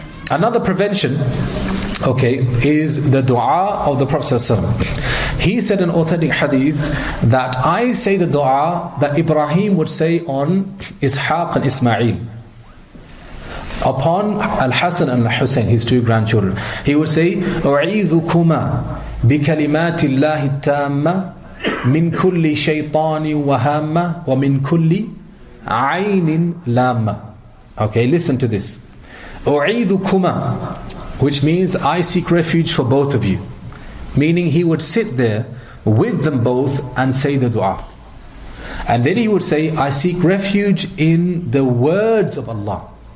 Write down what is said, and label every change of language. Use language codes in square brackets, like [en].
[en] Another prevention, okay, is the dua of the Prophet ﷺ. He said in authentic hadith that I say the dua that Ibrahim would say on Ishaq and Ismail, upon Al-Hasan and Al-Hussein, his two grandchildren. He would say, [ar] أُعِيذُكُمَا بِكَلِمَاتِ اللَّهِ التَّامَّةِ مِنْ كُلِّ شَيْطَانٍ وَهَامَّةٍ وَمِنْ كُلِّ عَيْنٍ لَامَّةٍ. [en] Okay, listen to this. أُعِيذُكُمَا, which means I seek refuge for both of you. Meaning he would sit there with them both and say the dua. And then he would say, I seek refuge in the words of Allah.